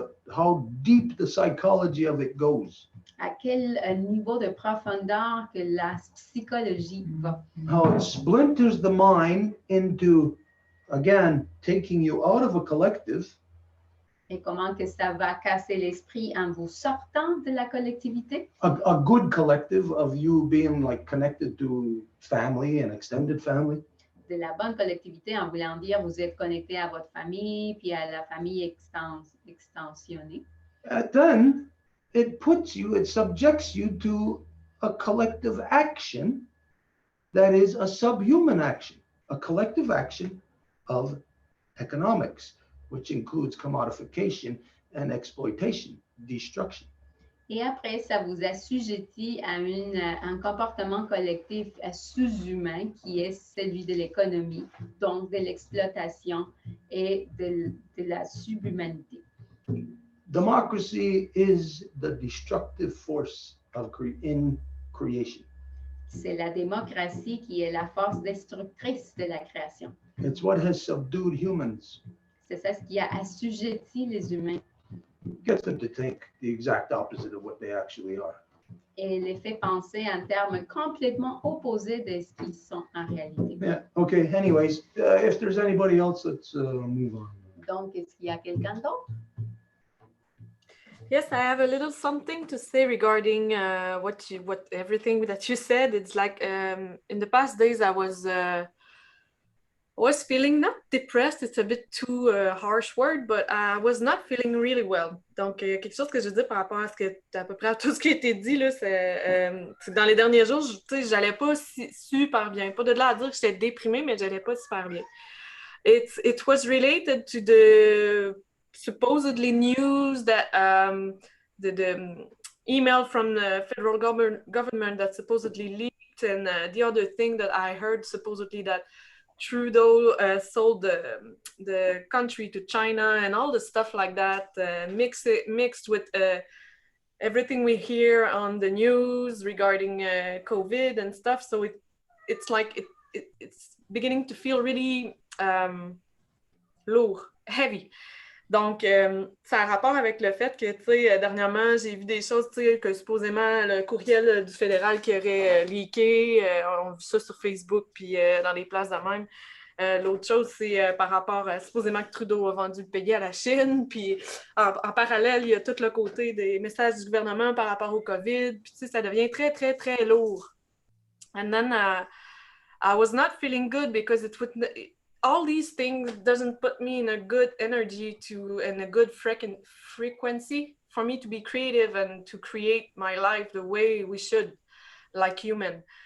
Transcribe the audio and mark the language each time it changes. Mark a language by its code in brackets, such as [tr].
[en] How deep the psychology of it goes. [fr] À quel niveau de profondeur que la psychologie va. [en] How it splinters the mind into, again, taking you out of a collective. [fr] Et comment que ça va casser l'esprit en vous sortant de la collectivité. [en] A good collective of you being like connected to family and extended family. [fr] De la bonne collectivité en voulant dire vous êtes connecté à votre famille puis à la famille extensionnée. [en] Then it subjects you to a collective action that is a subhuman action, a collective action of economics, which includes commodification and exploitation, destruction. [fr] Et après, ça vous assujettit à un comportement collectif sous-humain qui est celui de l'économie, donc de l'exploitation et de la subhumanité. [en] Democracy is the destructive force in creation. [fr] C'est la démocratie qui est la force destructrice de la création. [en] It's what has subdued humans. [fr] C'est ça ce qui a assujetti les humains. [en] Gets them to think the exact opposite of what they actually are. [fr] Et les fait penser en termes complètement opposés de ce qu'ils sont en réalité. [en] Yeah. Okay. Anyways, if there's anybody else, let's move on. [fr] Donc, est-ce qu'il y a quelqu'un d'autre? [en] Yes, I have a little something to say regarding what everything that you said. It's like in the past days I was feeling not depressed, it's a bit too harsh word, but I was not feeling really well. [fr] Donc, quelque chose que je dis par rapport à à peu près à tout ce qui a été dit, là, c'est que dans les derniers jours, j'allais pas super bien. Pas de là à dire que j'étais déprimée, mais j'allais pas super bien. [en] It was related to the supposedly news that the email from the federal government that supposedly leaked, and the other thing that I heard supposedly that Trudeau sold the country to China and all the stuff like that, mixed with everything we hear on the news regarding COVID and stuff. So it's like it's beginning to feel really lourd, heavy. [fr] Donc, ça a rapport avec le fait que, tu sais, dernièrement, j'ai vu des choses, tu sais, que supposément le courriel du fédéral qui aurait leaké, on a vu ça sur Facebook, puis dans les places de même. L'autre chose, c'est par rapport, supposément que Trudeau a vendu le pays à la Chine, puis en parallèle, il y a tout le côté des messages du gouvernement par rapport au COVID, puis tu sais, ça devient très, très, très lourd. [en] And then I was not feeling good because all these things doesn't put me in a good energy and a good frequency for me to be creative and to create my life the way we should, like human.